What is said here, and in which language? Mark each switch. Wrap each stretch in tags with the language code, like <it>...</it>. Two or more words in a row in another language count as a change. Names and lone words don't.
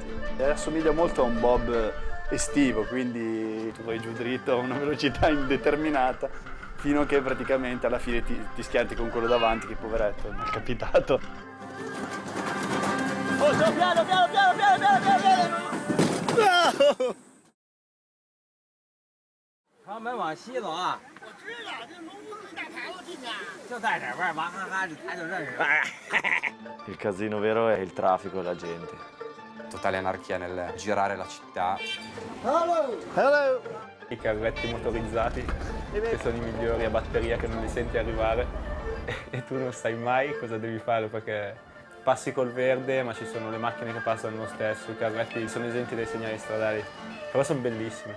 <it>E assomiglia molto a un bob estivo, quindi tu vai giù dritto a una velocità indeterminata, fino a che praticamente alla fine ti schianti con quello davanti, che poveretto, mi è capitato. Oh, piano, piano, piano, piano, piano, piano!</it> <zh>他们往西走啊！我知道，这龙宫最大牌楼进去，就在这边，娃哈哈，他就认识了。</zh> <it>Il casino vero è il traffico e la gente. Totale anarchia nel girare la città. Hello! I carretti motorizzati, che sono i migliori a batteria, che non li senti arrivare e tu non sai mai cosa devi fare perché passi col verde ma ci sono le macchine che passano lo stesso, i carretti sono esenti dai segnali stradali, però sono bellissimi.</it>